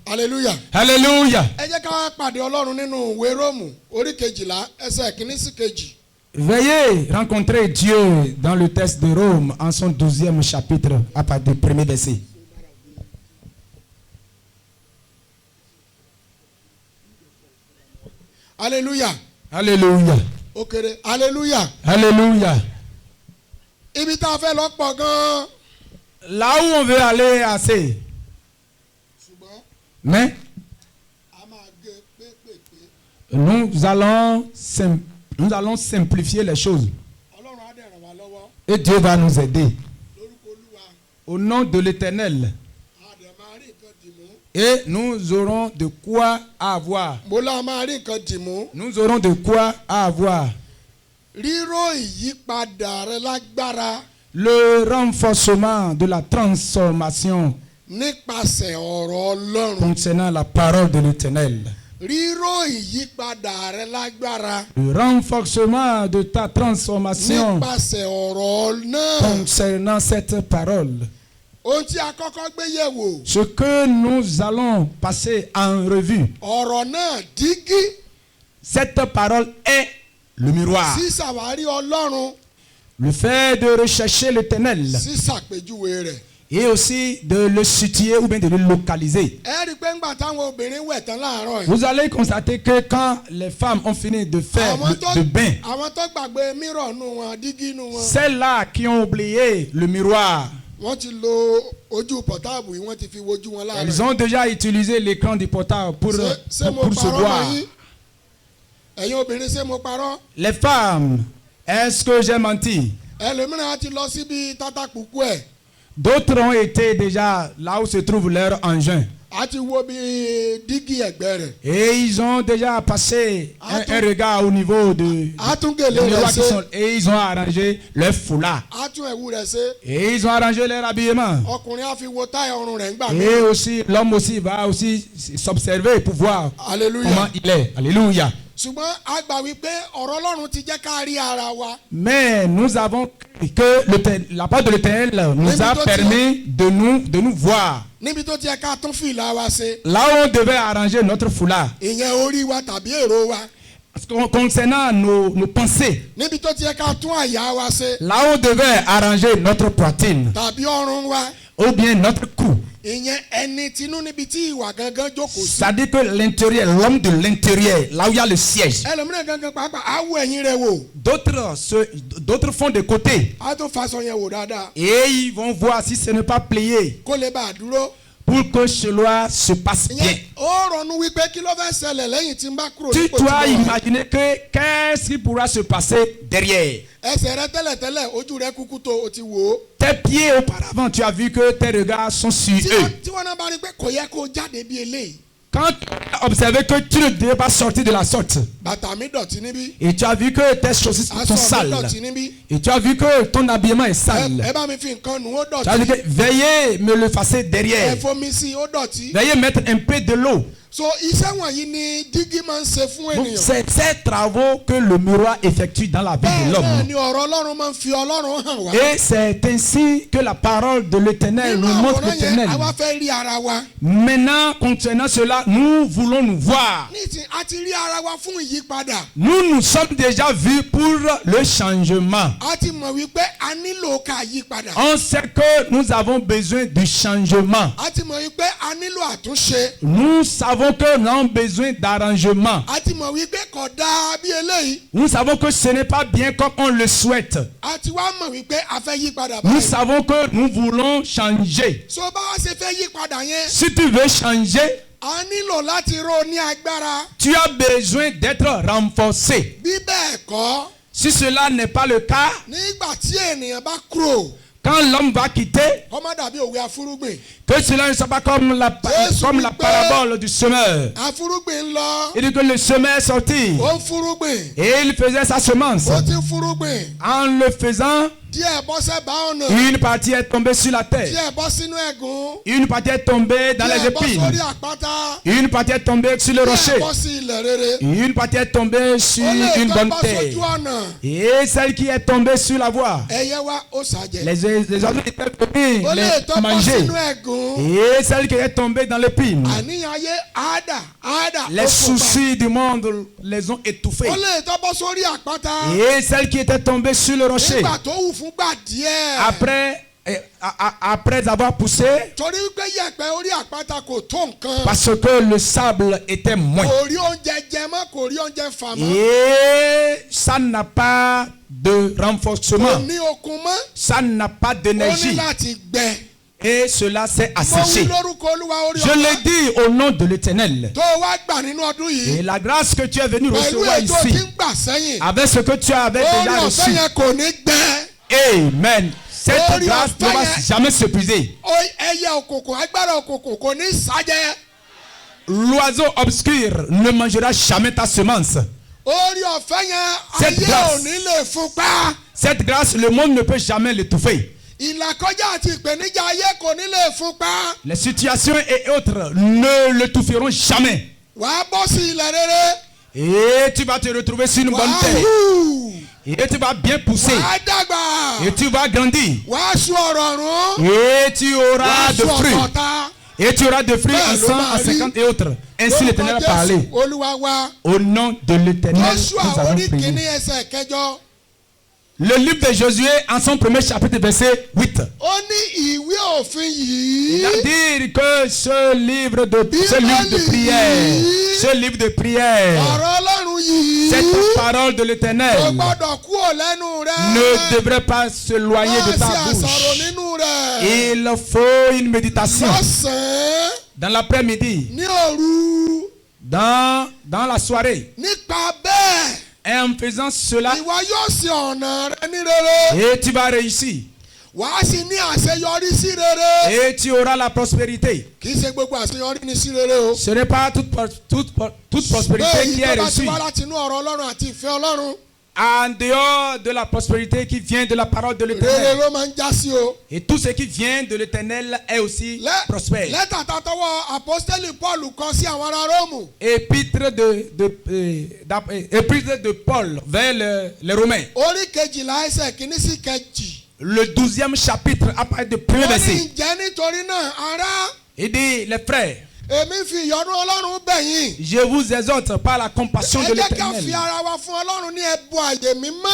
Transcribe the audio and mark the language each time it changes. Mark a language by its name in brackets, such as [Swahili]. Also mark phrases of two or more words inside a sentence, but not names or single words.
[Yoruba] Hallelujah. [French] Alléluia. [Yoruba] Ẹ jẹ́ ká pàdé Ọlọ́run nínú ìwé Róòmù orí 12 ẹsẹ̀ 1 sí 2. [French] Veuillez rencontrer Dieu dans le texte de Rome en son 12e chapitre à partir du premier verset. [Yoruba] Hallelujah. [French] Alléluia. [Yoruba] Ó kéré. Hallelujah. [French] Alléluia. [Yoruba] Ibi tá a fẹ́ lọ pọ̀ gan-an. [French] Là où on veut aller assez. [Yoruba] Ṣùgbọ́n [French] Mais [Yoruba] a máa gé pépèpé. [French] nous allons simplifier les choses. [Yoruba] Ọlọ́run á dẹ̀ ràn wá lọ́wọ́. [French] Et Dieu va nous aider. [Yoruba] Lórúkọ Olúwa. [French] Au nom de l'Éternel. [Yoruba] A dẹ̀ máa rí nǹkan dìmú. [French] Et nous aurons de quoi avoir. [Yoruba] Mo lá máa rí nǹkan dìmú. [French] Nous aurons de quoi avoir. [Yoruba] Ríró ìyípadà rẹ lágbára. [French] Le renforcement de la transformation [Yoruba] Nípasẹ̀ ọ̀rọ̀ Ọlọ́run. [French] concernant la parole de l'Éternel. [Yoruba] Ríró ìyípadà rẹ lágbára. [French] Le renforcement de ta transformation [Yoruba] Nípasẹ̀ ọ̀rọ̀ náà. [French] concernant cette parole. [Yoruba] Ohun tí a kọ́kọ́ gbé yẹ̀wò. [French] Ce que nous allons passer en revue. [Yoruba] Ọ̀rọ̀ náà dígí. [French] Cette parole est le miroir. [Yoruba] Sísàwárí Ọlọ́run. [French] Le fait de rechercher l'Éternel [Yoruba] Sísàpèjúwe rẹ̀. [French] et aussi de le situer ou bien de le localiser. [Yoruba] Ẹ rí i pé ńgbà táwọn obìnrin wẹ̀ tán láàárọ̀ yìí. [French] Vous allez constater que quand les femmes ont fini de faire le bain, [Yoruba] àwọn tó gbàgbé mírọ̀ nù wọn dígí nù wọn. [French] celles-là qui ont oublié le miroir, [Yoruba] Wọ́n ti lo ojú pọ̀táàbù yìí wọ́n ti fi wojú wọn láàárọ̀. [French] elles ont déjà utilisé l'écran du portable pour se voir. [Yoruba] Ẹ̀yin obìnrin ṣé mo parọ́? [French] Les femmes, est-ce que j'ai menti? [Yoruba] Ẹlòmíràn á ti lọ síbi tátàkùkù ẹ̀. [French] D'autres ont été déjà là où se trouve leur engin. [Yoruba] Á ti wo bí dígí ẹ̀gbẹ́ rẹ̀. [French] Et ils ont déjà passé un regard au niveau de [Yoruba] Á tún gèlè [French] des [Yoruba] rẹ̀ [French] miroirs qui [Yoruba] ṣe. [French] sont, et ils ont arrangé leur foulard. [Yoruba] Á tún ẹ̀wù rẹ̀ ṣe. [French] Et ils ont arrangé leur habillement. [Yoruba] Ọkùnrin á fi wo táyà ọrùn rẹ̀ ńgbà mí. [French] Et aussi, l'homme aussi va aussi s'observer pour voir comment [Yoruba] Hallelujah. [French] il est. Alléluia. [Yoruba] Ṣùgbọ́n a gbà wípé ọ̀rọ̀ Ọlọ́run ti jẹ́ ká rí ara wa. [French] Mais nous avons cru que la part de l'Éternel nous a permis de nous voir. [Yoruba] Níbi tó ti yẹ ká tún fìlà wa ṣe. [French] Là où on devait arranger notre foulard. [Yoruba] Ìyẹn orí wa tàbí èrò wa. [French] Concernant nos pensées. [Yoruba] Níbi tó ti yẹ ká tún àyà wa ṣe. [French] Là où on devait arranger notre poitrine. [Yoruba] Tàbí ọrùn wa. [French] Ou bien notre cou. [Yoruba] Ìyẹn ẹni tinú níbi tí ìwà gangan jókòó sí. [French] C'est-à-dire que l'intérieur, l'homme de l'intérieur, là où il y a le siège. [Yoruba] Ẹlòmíràn gangan pàápàá á wo ẹ̀yìn rẹ̀ wò. [French] D'autres font de côté. [Yoruba] Á tún faṣọ yẹn wò dáadáa. [French] Et ils vont voir si ce n'est pas plié. [Yoruba] Kó lè bá a dúró. [French] Pour que cela se passe bien. [Yoruba] Ìyẹn ó ronú wípé kí ló fẹ́ ṣẹlẹ̀ lẹ́yìn tí n bá kúrò [French] Tu [Yoruba] nípò tí mo [French] dois [Yoruba] wà. [French] imaginer que qu'est-ce qui pourra se passer derrière. [Yoruba] Ẹsẹ̀ rẹ tẹ́lẹ̀tẹ́lẹ̀ ojú rẹ kúkú tó o ti wò ó. [French] Tes pieds auparavant, tu as vu que tes regards sont sur eux. [Yoruba] Tí wọ́n náà bá rí pé kò yẹ kó jáde bí eléyìí. [French] Quand tu as observé que tu ne devais pas sortir de la sorte, [Yoruba] Bàtà mi dọ̀tí níbí. [French] et tu as vu que tes chaussures sont [Yoruba] Aṣọ mi [French] sales, [Yoruba] dọ̀tí níbí. [French] et tu as vu que ton habillement est sale, [Yoruba] Ẹ bá mi fi nǹkan nù ó [French] tu as dit [Yoruba] dọ̀tí. [French] que veuillez me le effacer derrière. [Yoruba] Ẹ fomi sí i ó dọ̀tí. [French] Veuillez mettre un peu de l'eau. [Yoruba] So iṣẹ́ wọ̀nyí ni dígí máa ń ṣe fún [French] Donc, [Yoruba] ènìyàn. [French] c'est ces travaux que le miroir effectue dans la vie de [Yoruba] Bẹ́ẹ̀ náà [French] l'homme. [Yoruba] ni ọ̀rọ̀ Ọlọ́run máa ń fi Ọlọ́run hàn wá. [French] Et c'est ainsi que la parole de l'Éternel [Yoruba] Nínú [French] nous montre [Yoruba] àwòrán yẹn, [French] l'Éternel. [Yoruba] àwa fẹ́ rí ara wa. [French] Maintenant, concernant cela, nous voulons nous voir. [Yoruba] Nísìnyí a ti rí ara wa fún ìyípadà. [French] Nous nous sommes déjà vus pour le changement. [Yoruba] A ti mọ̀ wípé a nílò ká yípadà. [French] On sait que nous avons besoin du changement. [Yoruba] A ti mọ̀ wípé a nílò àtúnṣe. [French] Nous savons que nous avons besoin d'arrangement. [Yoruba] A ti mọ̀ wípé kò dáa bí eléyìí. [French] Nous savons que ce n'est pas bien comme on le souhaite. [Yoruba] A ti wá mọ̀ wípé a fẹ́ yípadà [French] Nous [Yoruba] báyìí. [French] savons que nous voulons changer. [Yoruba] So bá wa ṣe fẹ́ yípadà yẹn. [French] Si tu veux changer, [Yoruba] A nílò láti ró ní agbára. [French] tu as besoin d'être renforcé. [Yoruba] Bí bẹ́ẹ̀ kọ́, [French] Si cela n'est pas le cas, [Yoruba] nígbà tí ènìyàn bá kúrò, [French] quand l'homme va quitter, [Yoruba] kó má dàbí òwe afúrúgbìn. [French] que cela ne soit pas comme la parabole du semeur. [Yoruba] Afúrúgbìn ń lọ, [French] Il dit que le semeur est sorti [Yoruba] ó ń fúrúgbìn, [French] et il faisait sa semence. [Yoruba] ó ti ń fúrúgbìn. [French] En le faisant, [Yoruba] díẹ̀ bọ́ sẹ́bà ọ̀nà. [French] Une partie est tombée sur la terre. [Yoruba] díẹ̀ bọ́ sínú ẹ̀gún. [French] Une partie est tombée dans les [Yoruba] díẹ̀ bọ́ [French] épines. [Yoruba] sórí àpáta. [French] Une partie est tombée sur le [Yoruba] díẹ̀ [French] rocher. [Yoruba] bọ́ sí ilẹ̀ rere. [French] Une partie est tombée sur [Yoruba] ó lè [French] une [Yoruba] tó [French] bonne [Yoruba] bọ́ [French] terre. [Yoruba] sójú ọ̀nà. [French] Et celle qui est tombée sur la voie. [Yoruba] ẹyẹ wa ó sàjẹ́. [French] Les oiseaux étaient venus [Yoruba] ó lè tó [French] les [Yoruba] bọ́ [French] manger. [Yoruba] sínú ẹ̀gún. [French] Et celle qui est tombée dans l'épine. [Yoruba] àníyàn ayé àádà. [French] Les soucis du monde les ont étouffés. [Yoruba] ó lè tó bọ́ sórí àpáta. [French] Et celle qui était tombée sur le rocher. [Yoruba] nígbà tó wù fún gbà díẹ̀. [French] Après avoir poussé, [Yoruba] torí wípé yẹ̀pẹ̀ orí àpáta kò tó nǹkan. [French] parce que le sable était moins. [Yoruba] kò rí oúnjẹ jẹ mọ́ kò rí oúnjẹ fà mọ́. [French] Et ça n'a pas de [Yoruba] kò [French] renforcement. [Yoruba] ní okun mọ́. [French] Ça n'a pas [Yoruba] ó ní [French] d'énergie. [Yoruba] láti gbẹ. [French] Et cela s'est [Yoruba] mo wí [French] asséché. [Yoruba] lórúkọ olúwa orí [French] Je l'ai dit au nom de l'Éternel. [Yoruba] tó wá gbà nínú ọdún [French] Et [Yoruba] yìí. [French] la grâce que tu es venu [Yoruba] pẹ̀lú [French] recevoir [Yoruba] ètò tí [French] ici, [Yoruba] ń gbà sẹ́yìn. [French] avec ce que tu avais [Yoruba] orí [French] déjà [Yoruba] ọ̀fẹ́ [French] reçu. [Yoruba] yẹn kò ní gbẹ. [French] Amen. Cette [Yoruba] Orí [French] grâce ne [Yoruba] ọ̀fẹ́ [French] va [Yoruba] yẹn- [French] jamais s'épuiser. [Yoruba] ẹyẹ òkùnkùn agbára òkùnkùn kò ní sájẹ́. [French] L'oiseau obscur ne mangera jamais ta semence. [Yoruba] orí ọ̀fẹ́ yẹn [French] Cette [Yoruba] ayé [French] grâce- [Yoruba] ò ní lè fún pa. [French] Cette grâce, le monde ne peut jamais l'étouffer. [Yoruba] ìlàkọjá àti ìpèníjà ayé kò ní lè fún pa. [French] Les situations et autres ne l'étoufferont jamais. [Yoruba] wàá bọ́ sí ilẹ̀ rere. [French] Et tu vas te retrouver sur une bonne [Yoruba] wàá [French] terre. [Yoruba] hù. [French] Et tu vas bien pousser. [Yoruba] wàá dàgbà. [French] Et tu vas grandir. [Yoruba] wàá sùn ọ̀rọ̀ ọ̀run. [French] Et tu auras [Yoruba] wàá [French] de [Yoruba] sùn [French] fruits. [Yoruba] ọ̀kọ̀ọ̀ta. [French] Et tu auras des fruits Ben, en 100, le en mari- 50 et autres. Ainsi l'Éternel a parlé. [Yoruba] Jésù olúwa wa. [French] Au nom de l'Éternel, [Yoruba] Joshua [French] nous avons [Yoruba] orí [French] prié. [Yoruba] kìíní ẹsẹ̀ kẹjọ. [French] Le livre de Josué, en son premier chapitre, verset 8. [Yoruba] ó ní ìwé òfin yìí. [French] C'est-à-dire que ce livre de prière, ce livre de prière, [Yoruba] ọ̀rọ̀ ọlọ́run yìí. [French] cette parole de [Yoruba] kò [French] l'Éternel [Yoruba] gbọ́dọ̀ kúrò lẹ́nu rẹ̀. [French] ne devrait pas s'éloigner de ta [Yoruba] máa ṣe àṣàrò [French] bouche. [Yoruba] nínú rẹ̀. [French] Il faut une méditation [Yoruba] lọ́sàn-án [French] dans l'après-midi, [Yoruba] ní òru. [French] dans la soirée. [Yoruba] nípa bẹ́ẹ̀ [French] Et en faisant cela, [Yoruba] ìwọ yóò ṣe ọ̀nà rẹ ní rere. [French] et tu vas réussir. [Yoruba] wàá sì ní àṣeyọrí sí rere. [French] Et tu auras la prospérité. [Yoruba] kì í ṣe gbogbo àṣeyọrí ní sí rere o. [French] Ce n'est pas toute prospérité [Yoruba] bẹ́ẹ̀ [French] qui est [Yoruba] yìí tó bá ti [French] reçue. [Yoruba] wá láti inú ọ̀rọ̀ ọlọ́run àti ìfẹ́ ọlọ́run. [French] En dehors de la prospérité qui vient de la parole de [Yoruba] rere [French] l'Éternel. [Yoruba] ló máa ń já sí o. [French] Et tout ce qui vient de l'Éternel est aussi prospère. [Yoruba] lẹ́tà tatọ́wọ́ apọ́sítẹ́lì Paul kọ sí àwọn ará Róòmù. [French] Épître épître de Paul vers les Romains. [Yoruba] orí kejìlá ẹsẹ̀ kìíní sí kejì. [French] Le 12e chapitre, à partir du premier [Yoruba] ó ní [French] verset. [Yoruba] ǹjẹ́ nítorí náà ará. [French] Il dit, les frères, [Yoruba] èmi fi ìyọ́nú ọlọ́run bẹ̀ yín. [French] je vous exhorte par la compassion [Yoruba] ẹ [French] de [Yoruba] jẹ́ ká fi [French] l'Éternel. [Yoruba] ara wa fún ọlọ́run ní ẹbọ àyè mímọ́.